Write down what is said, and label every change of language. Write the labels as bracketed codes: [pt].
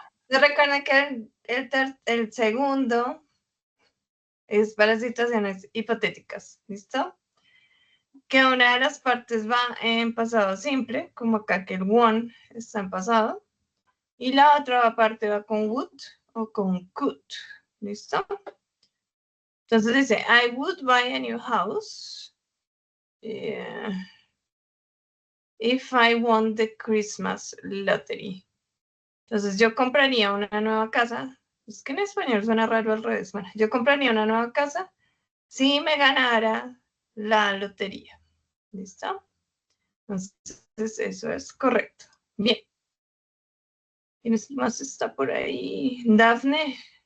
[es] ¿Se recuerdan que el segundo es para situaciones hipotéticas? ¿Listo? Que una de las partes va en pasado simple, como acá que el one está en pasado, y la otra parte va con would o con could. ¿Listo? Entonces dice, [en] I would buy a new house if I won the Christmas lottery. [es] Entonces yo compraría una nueva casa. Es que en español suena raro al revés. Bueno, yo compraría una nueva casa si me ganara la lotería. ¿Listo? Entonces eso es correcto. Bien. ¿Quién más está por ahí? Dafne.